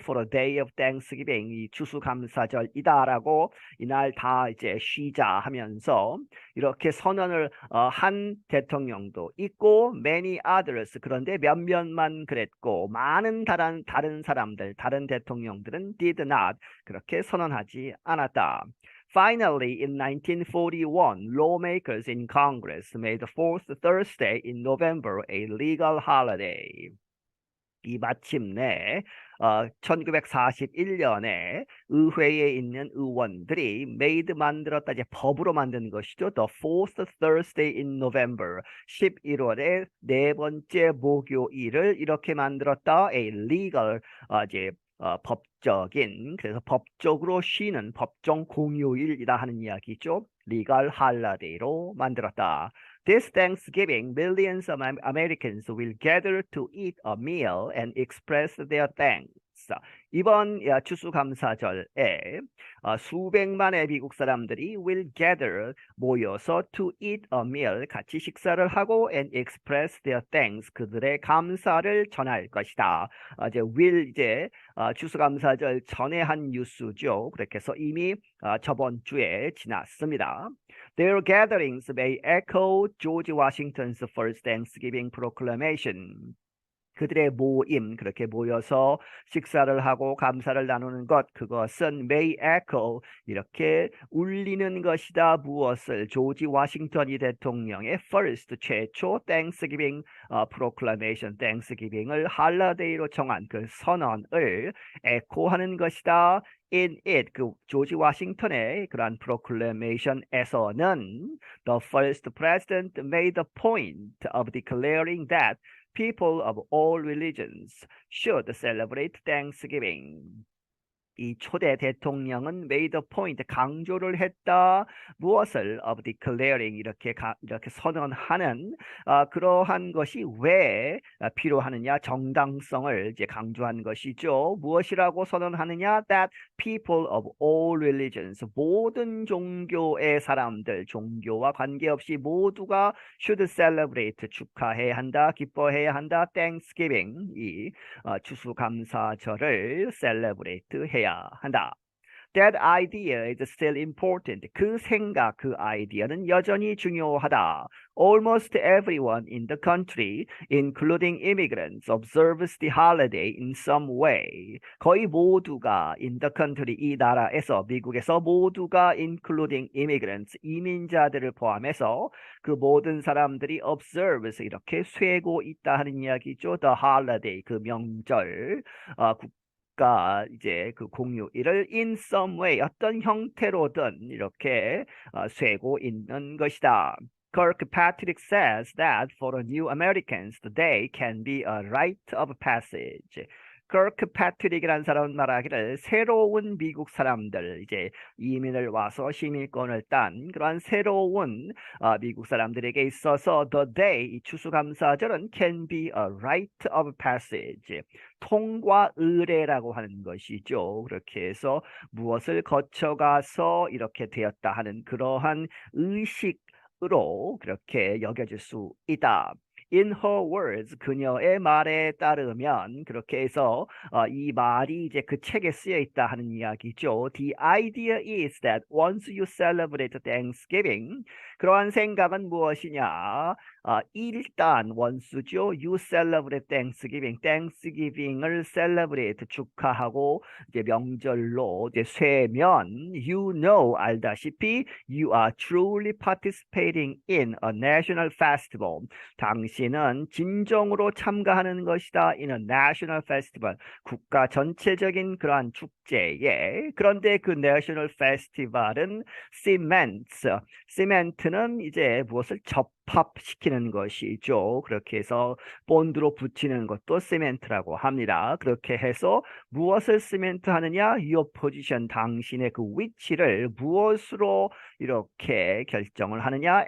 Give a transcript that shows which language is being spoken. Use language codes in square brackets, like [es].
[en] For the day of Thanksgiving [ko] 이 추수감사절이다라고 이날 다 이제 쉬자 하면서 이렇게 선언을 한 대통령도 있고 [en] many others [ko] 그런데 몇몇만 그랬고 많은 다른 사람들 다른 대통령들은 [en] did not [ko] 그렇게 선언하지 않았다. [en] Finally, in 1941, lawmakers in Congress made the fourth Thursday in November a legal holiday. [ko] 이 마침내 1941년에 의회에 있는 의원들이 만들었다 이제 법으로 만든 것이죠. [en] The fourth Thursday in November [ko] 11월의 네 번째 목요일을 이렇게 만들었다. [en] A legal [ko] 이제 법적인 그래서 법적으로 쉬는 법정 공휴일이다 하는 이야기죠. [en] legal holiday로 [ko] 만들었다. [en] This Thanksgiving, millions of Americans will gather to eat a meal and express their thanks. [ko] 이번 추수감사절에 수백만의 미국 사람들이 [en] will gather [ko] 모여서 [en] to eat a meal [ko] 같이 식사를 하고 [en] and express their thanks [ko] 그들의 감사를 전할 것이다. 이제 will 이제 추수감사절 전에 한 뉴스죠. 그렇게 해서 이미 저번 주에 지났습니다. [en] Their gatherings may echo George Washington's first Thanksgiving proclamation. [ko] 그들의 모임, 그렇게 모여서 식사를 하고 감사를 나누는 것, 그것은 [en] may echo, [ko] 이렇게 울리는 것이다. 무엇을? 조지 워싱턴 대통령의 first, 최초 [en] Thanksgiving proclamation, [ko] Thanksgiving을 할러데이로 정한 그 선언을 echo하는 것이다. [en] In it, [ko] 그 조지 워싱턴의 그러한 [en] proclamation에서는 the first president made the point of declaring that people of all religions should celebrate Thanksgiving. [ko] 이 초대 대통령은 [en] made a point [ko] 강조를 했다. 무엇을 [en] of declaring [ko] 이렇게 선언하는 그러한 것이 왜 필요하느냐 정당성을 이제 강조한 것이죠. 무엇이라고 선언하느냐 [en] that people of all religions [ko] 모든 종교의 사람들 종교와 관계없이 모두가 [en] should celebrate [ko] 축하해야 한다. 기뻐해야 한다. Thanksgiving 이 추수감사절을 celebrate 해야 한다. [en] That idea is still important. [ko] 그 생각, 그 아이디어는 여전히 중요하다. [en] Almost everyone in the country, including immigrants, observes the holiday in some way. [ko] 거의 모두가 [en] in the country, [ko] 이 나라에서, 미국에서 모두가 [en] including immigrants, [ko] 이민자들을 포함해서 그 모든 사람들이 observes, 이렇게 쇠고 있다 하는 이야기죠. [en] The holiday, [ko] 그 명절, 이제 그 공휴일을 [en] in some way [ko] 어떤 형태로든 이렇게 쇠고 있는 것이다. [en] Kirkpatrick says that for the new Americans, the day can be a rite of passage. [ko] kirkpatrick이라는 사람은 말하기를 새로운 미국 사람들 이제 이민을 와서 시민권을 딴 그러한 새로운 미국 사람들에게 있어서 [en] the day [ko] 이 추수감사절은 [en] can be a rite of passage [ko] 통과 의례라고 하는 것이죠. 그렇게 해서 무엇을 거쳐가서 이렇게 되었다 하는 그러한 의식으로 그렇게 여겨질 수 있다. [en] In her words, [ko] 그녀의 말에 따르면 그렇게 해서 이 말이 이제 그 책에 쓰여 있다 하는 이야기죠. [en] The idea is that once you celebrate Thanksgiving, [ko] 그러한 생각은 무엇이냐? 일단 원수죠. [en] You celebrate Thanksgiving. Thanksgiving을 celebrate [ko] 축하하고 이제 명절로 이제 쇠면 [en] you know [ko] 알다시피 [en] you are truly participating in a national festival. [ko] 당신은 진정으로 참가하는 것이다. [en] in a national festival. [ko] 국가 전체적인 그러한 축제에. 그런데 그 national festival은 cements. 시멘트는 이제 무엇을 접합시키는 것이죠. 그렇게 해서 본드로 붙이는 것도 시멘트라고 합니다. 그렇게 해서 무엇을 시멘트 하느냐? [en] Your position, [ko] 당신의 그 위치를 무엇으로 이렇게 결정을 하느냐?